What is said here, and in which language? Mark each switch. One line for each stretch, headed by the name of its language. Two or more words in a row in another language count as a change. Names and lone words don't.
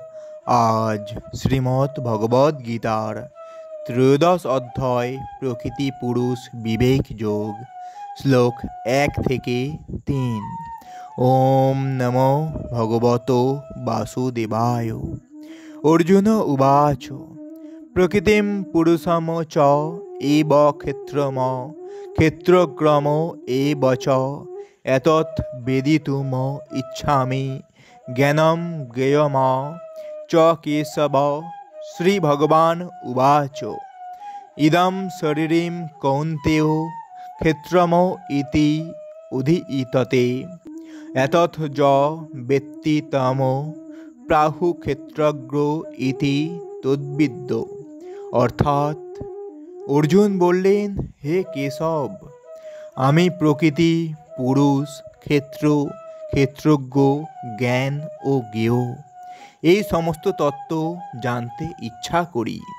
Bangla: আজ শ্রীমৎ ভগবদ গীতার ত্রয়োদশ অধ্যায় প্রকৃতি পুরুষ বিবেক যোগ, শ্লোক 1 থেকে 3।
Sanskrit: ওম নমো ভগবত বাসুদেবায়। অর্জুন উবাচ প্রকৃতিম পুরুষম চ এব ক্ষেত্রম ক্ষেত্রক্রম এব চ এতৎ বেদিতুম ইচ্ছামি জ্ঞানম জ্ঞেয়ম চ কেশব। শ্রীভগবান উবাচ ইদম শরীরম কৌন্তেয় ক্ষেত্রম ইতি উদীয়তে এতৎ য বেত্তি তম প্রাহু ক্ষেত্রজ্ঞ ইতি তদ্বিদ্য।
Bangla: অর্থাৎ অর্জুন বললেন, হে কেশব, আমি প্রকৃতি, পুরুষ, ক্ষেত্র, ক্ষেত্রজ্ঞ, জ্ঞান ও জ্ঞেয় এই সমস্ত তত্ত্ব জানতে ইচ্ছা করি।